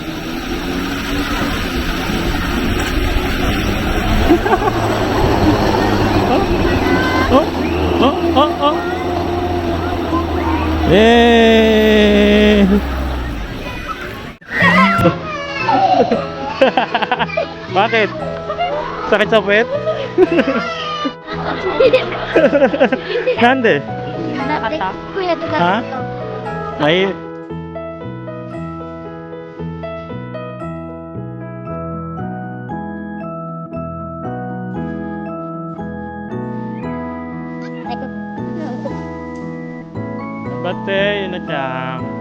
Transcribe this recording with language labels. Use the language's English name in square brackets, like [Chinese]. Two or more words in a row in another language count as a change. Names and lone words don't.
[Filipino] Oh, oh, oh, oh. Eh. Bakit? Sakit sa puwet? [Japanese] Nande? だってこうやって [Filipino] は Ay. Bate, yun na Chang.